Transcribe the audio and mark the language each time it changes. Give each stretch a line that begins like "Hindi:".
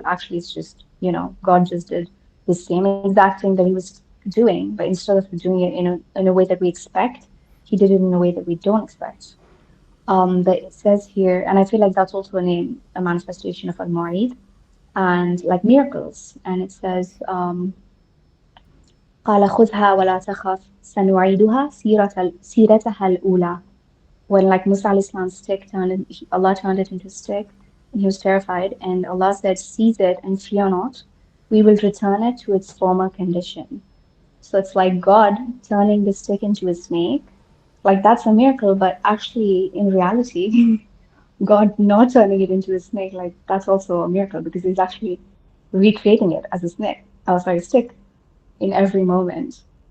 English: But actually, it's just, God just did the same exact thing that he was doing, but instead of doing it in a way that we expect, he did it in a way that we don't expect. But it says here, and I feel like that's also a manifestation of al-Mu'id and like miracles. And it says,
Arabic: قال خذها ولا تخف سنعيدها سيرتها الأولى.
English: When like Musa alayhi salam's stick Allah turned it into a stick, and he was terrified, and Allah said, seize it and fear not, we will return it to its former condition. So it's like God turning the stick into a snake, like that's a miracle, but actually in reality, God not turning it into a snake, like that's also a miracle because he's actually recreating it as a snake, stick in every moment.